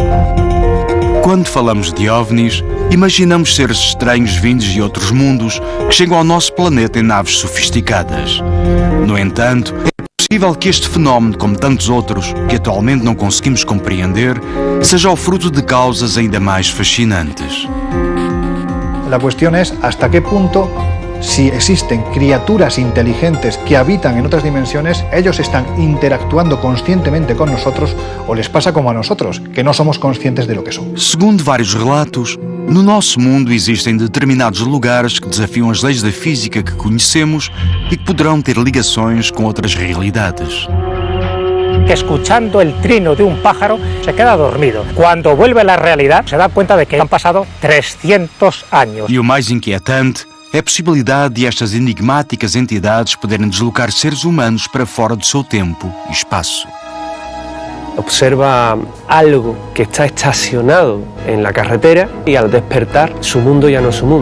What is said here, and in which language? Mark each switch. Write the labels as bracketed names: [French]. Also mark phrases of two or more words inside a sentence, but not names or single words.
[Portuguese] Quando falamos de OVNIs, imaginamos seres estranhos vindos de outros mundos que chegam ao nosso planeta em naves sofisticadas. No entanto, é possível que este fenómeno, como tantos outros que atualmente não conseguimos compreender, seja o fruto de causas ainda mais fascinantes. [Spanish] La cuestión es hasta qué punto, si existen criaturas inteligentes que habitan en otras dimensiones, ellos están interactuando conscientemente con nosotros o les pasa como a nosotros, que no somos conscientes de lo que somos. [Portuguese] Segundo vários relatos, no nosso mundo existem determinados lugares que desafiam as leis da física que conhecemos e que poderão ter ligações com outras realidades. [Spanish] Que escuchando el trino de un pájaro se queda dormido. Cuando vuelve a la realidad se da cuenta de que han pasado 300 años. [Portuguese] E o mais inquietante é a possibilidade de estas enigmáticas entidades poderem deslocar seres humanos para fora do seu tempo e espaço. [Spanish] Observa algo que está estacionado en la carretera y al despertar su mundo ya no es su mundo.